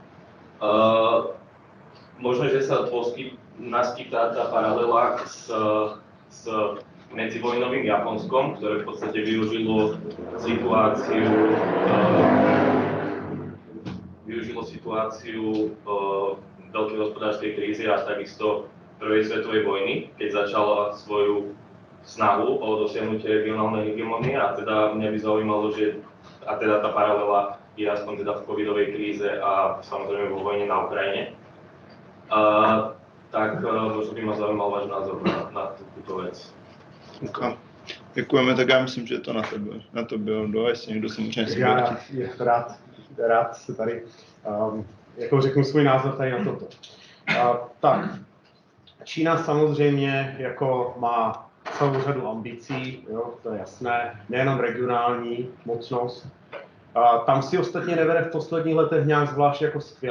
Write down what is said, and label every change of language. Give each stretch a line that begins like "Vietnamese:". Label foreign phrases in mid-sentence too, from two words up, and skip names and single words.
Slovak: Možno, že sa naskytá tá paralela s medzivojnovým Japonskom, ktoré v podstate využilo situáciu veľkej hospodárskej krízy a takisto prvej svetovej vojny, keď začala svoju snahu o dosiahnutie regionálnej hegemónie. A teda mňa by zaujímalo, že a teda tá paralela je aspoň teda v covidovej kríze a samozrejme vo vojne na Ukrajine. Tak možno by ma zaujímal váš názor na túto vec. Okay.
Czech: Děkujeme, tak já myslím, že to na to bylo, jestli někdo se může něco rád se tady jako řeknu svůj názor tady na toto. Tak, Čína samozřejmě jako má celou řadu ambicí, jo, to je jasné, nejenom regionální mocnost, Tam si ostatně nevede v posledních letech nějak zvlášť jako skvěle.